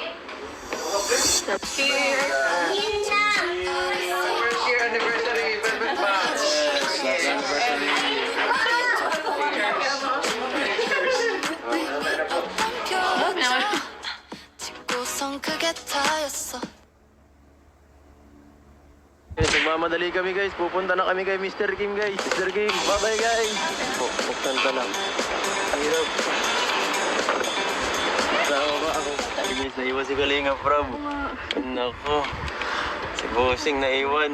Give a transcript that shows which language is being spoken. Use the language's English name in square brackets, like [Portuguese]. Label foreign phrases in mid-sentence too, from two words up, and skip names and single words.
[English] First year anniversary, perfect match. Last anniversary. [Korean] 찍고선 그게 다였어. [Filipino] Nagmamadali kami guys, pupunta na kami kay Mr. Kim guys. Mr. Kim, bye-bye guys. Buksan ka lang. Hirap. Sama ba ako? Ay guys, naiwan si Kalinga Prab. Nako. Si Bossing naiwan.